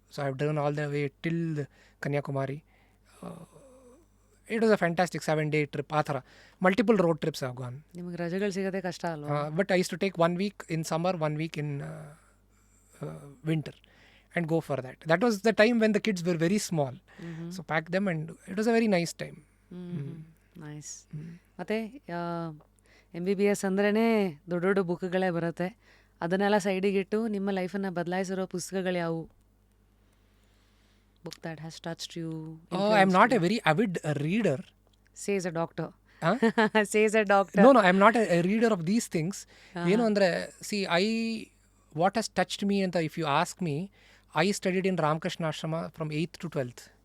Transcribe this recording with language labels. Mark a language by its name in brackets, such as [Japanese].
[English] So I've driven all the way till Kanyakumari. It was a fantastic 7-day trip. [Kannada] ಆ ಥರ [English] multiple road trips have gone. [Kannada] ನಿಮಗೆ ರಜೆಗಳು ಸಿಗೋದೇ ಕಷ್ಟ ಅಲ್ವಾ? [English] But I used to take 1 week in summer, 1 week in winter, and go for that. That was the time when the kids were very small. So pack them, and it was a very nice time. Nice. [Kannada] ಮತ್ತು MBBS ಅಂದ್ರೇ ದೊಡ್ಡ ದೊಡ್ಡ ಬುಕ್ಗಳೇ ಬರುತ್ತೆ. ಅದನ್ನೆಲ್ಲ ಸೈಡಿಗಿಟ್ಟು ನಿಮ್ಮ ಲೈಫನ್ನು ಬದಲಾಯಿಸಿರೋ ಪುಸ್ತಕಗಳು ಯಾವುವು? [English] Book that has touched you. I'm not a very avid reader. Says a doctor. Huh? Says a doctor. No, I'm not a reader of these things. [Kannada] ಏನು ಅಂದರೆ, [English] see, what has touched me ಅಂತ if you ask me, I studied in Ramakrishna Ashrama from 8th to 12th.